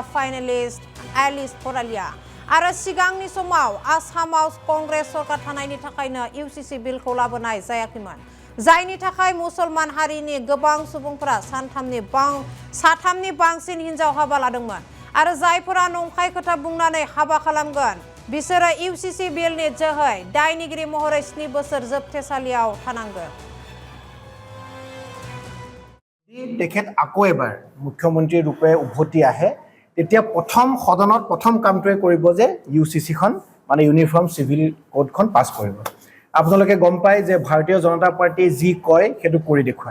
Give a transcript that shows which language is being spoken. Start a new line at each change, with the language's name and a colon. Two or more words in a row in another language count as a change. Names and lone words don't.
Bodo: फाइनेलिस्ट एलिस फरालिया आरो सिगांनि समाव आसामाव कंग्रेस सरकार थानायनि थाखायनो इउसिसि बिलखौ लाबोनाय जायाखैमोन जायनि थाखाय मुसलमान हारिनि गोबां सुबुंफोरा साथामनि बांसिन हिनजाव हाबा लादोंमोन आरो जायफोरा नंखाय खोथा बुंनानै हाबा खालामगोन बिसोरो इउसिसि बिलनि जोहै दायनिगिरि महरै 7 बोसोर जोबथेसालियाव थानांगोन।
Assamese: তেখেত আকৌ এবাৰ মুখ্যমন্ত্ৰী ৰূপে উভতি আহে তেতিয়া প্ৰথম সদনত প্ৰথম কামটোৱে কৰিব যে ইউচিসি খন মানে ইউনিফৰ্ম সিভিল কোডখন পাস কৰিব। আপোনালোকে গম পায় যে ভাৰতীয় জনতা পাৰ্টি যি কয় সেইটো কৰি দেখুৱায়।